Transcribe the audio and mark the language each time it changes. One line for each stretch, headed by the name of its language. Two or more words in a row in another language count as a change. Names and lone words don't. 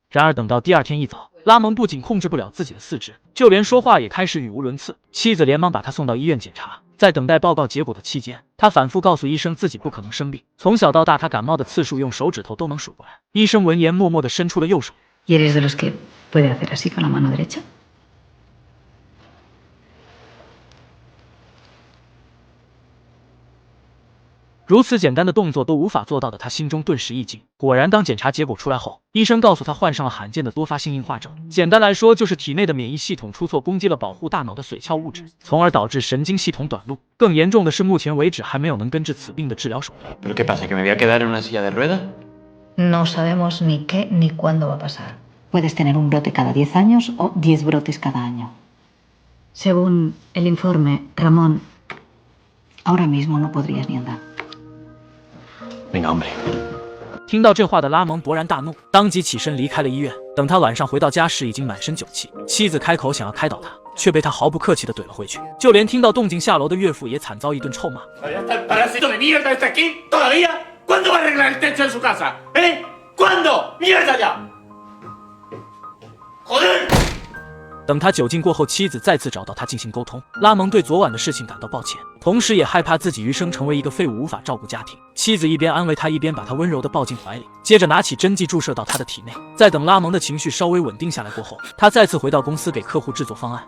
Chinese: 然而等到第二天一早，拉蒙不仅控制不了自己的四肢，就连说话也开始语无伦次。妻子连忙把他送到医院检查，在等待报告结果的期间，他反复告诉医生自己不可能生病，从小到大他感冒的次数用手指头都能数过来。医生闻言默默地伸出了右手。
Spanish: ¿Y eres de los que puede hacer así con la mano derecha?
Chinese: 如此简单的动作都无法做到的他心中顿时一惊。果然，当检查结果出来后，医生告诉他患上了罕见的多发性硬化症，简单来说就是体内的免疫系统出错，攻击了保护大脑的髓鞘物质，从而导致神经系统短路。更严重的是，目前为止还没有能根治此病的治疗手段。
Spanish: ¿Pero qué pasa? ¿Que me voy a quedar en una silla de ruedas? No sabemos ni qué ni cuándo va a pasar. Puedes tener un brote cada 10 años o 10 brotes cada año. Según el informe, Ramón, ahora mismo no podrías ni andar. Venga, hombre.
Chinese: 听到这话的拉蒙勃然大怒，当即起身离开了医院。等他晚上回到家时，已经满身酒气。妻子开口想要开导他，却被他毫不客气地怼了回去。就连听到动静下楼的岳父也惨遭一顿臭骂。
Spanish: ¿Cuándo va a arreglar el techo en su casa? ¿Eh? ¿Cuándo? ¡Mierda ya! ¡Joder!
Chinese: 等他酒劲过后，妻子再次找到他进行沟通。拉蒙对昨晚的事情感到抱歉，同时也害怕自己余生成为一个废物，无法照顾家庭。妻子一边安慰他，一边把他温柔地抱进怀里，接着拿起针剂注射到他的体内。在等拉蒙的情绪稍微稳定下来过后，他再次回到公司给客户制作方案。